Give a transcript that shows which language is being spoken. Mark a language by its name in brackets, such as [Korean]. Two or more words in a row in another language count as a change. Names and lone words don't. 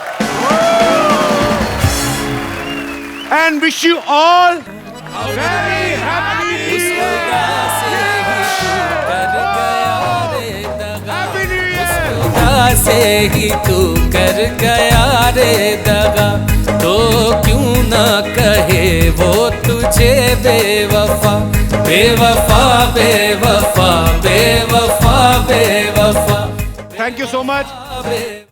[English] and wish you all very happy [Hindi] से ही तू कर गया रे दगा, तो क्यों ना कहे वो तू तुझे बेवफा बेवफा बेवफा बेवफा बेवफा [English] thank you so much.